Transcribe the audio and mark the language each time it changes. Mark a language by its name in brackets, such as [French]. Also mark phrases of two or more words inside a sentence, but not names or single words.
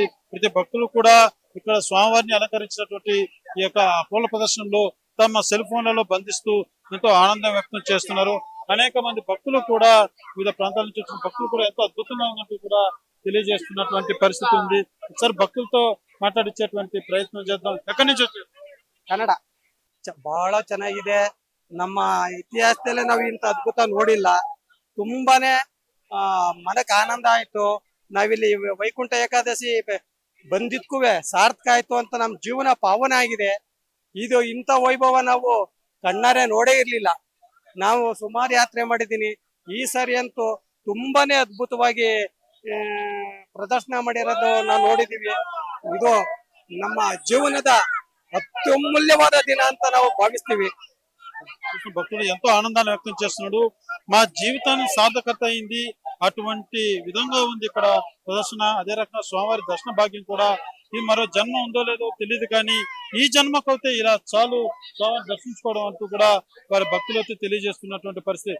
[Telugu] ప్రతి భక్తులు కూడా ఇక్కడ స్వామివారిని అలంకరించినటువంటి ఈ యొక్క పూల ప్రదర్శనలో తమ సెల్ ఫోన్లలో బంధిస్తూ ఎంతో ఆనందం వ్యక్తం చేస్తున్నారు. అనేక మంది భక్తులు కూడా వివిధ ప్రాంతాల నుంచి వచ్చిన భక్తులు కూడా ఎంతో అద్భుతంగా ఉన్నట్టు కూడా తెలియజేస్తున్నటువంటి పరిస్థితి ఉంది. ఒకసారి భక్తులతో మాతాడిచ్చేటువంటి ప్రయత్న చేద్దాం. ఎక్కడి నుంచి వచ్చారు? [Kannada] ಕನ್ನಡ ಬಹಳ ಚೆನ್ನಾಗಿದೆ. ನಮ್ಮ ಇತಿಹಾಸದಲ್ಲೇ ನಾವು ಇಂತ ಅದ್ಭುತ ನೋಡಿಲ್ಲ. ತುಂಬಾನೇ ಮನಕ್ಕೆ ಆನಂದ ಆಯ್ತು. ನಾವಿಲ್ಲಿ ವೈಕುಂಠ ಏಕಾದಶಿ ಬಂದಿದ್ಕೂ ಸಾರ್ಥಕ ಆಯ್ತು ಅಂತ ನಮ್ ಜೀವನ ಪಾವನ ಆಗಿದೆ. ಇದು ಇಂಥ ವೈಭವ ನಾವು ಕಣ್ಣಾರೆ ನೋಡೇ ಇರ್ಲಿಲ್ಲ. ನಾವು ಸುಮಾರು ಯಾತ್ರೆ ಮಾಡಿದೀನಿ. ಈ ಸರಿ ಅಂತೂ ತುಂಬಾನೇ ಅದ್ಭುತವಾಗಿ ಪ್ರದರ್ಶನ ಮಾಡಿರೋದು ನಾವು ನೋಡಿದೀವಿ. ಇದು ನಮ್ಮ ಜೀವನದ ಅತ್ಯಮೂಲ್ಯವಾದ ದಿನ ಅಂತ ನಾವು భావిస్ತೀವಿ. [Telugu] భక్తులు ఎంతో ఆనందాన్ని వ్యక్తం చేస్తున్నాడు. మా జీవితాన్ని సార్థకత అయింది, అటువంటి విధంగా ఉంది ఇక్కడ ప్రదర్శన. అదే రకంగా స్వామివారి దర్శన భాగ్యం కూడా, ఈ మరో జన్మ ఉందో లేదో తెలియదు కానీ ఈ జన్మకైతే ఇలా చాలు స్వామిని దర్శించుకోవడం అంటూ కూడా వారి భక్తులైతే తెలియజేస్తున్నటువంటి పరిస్థితి.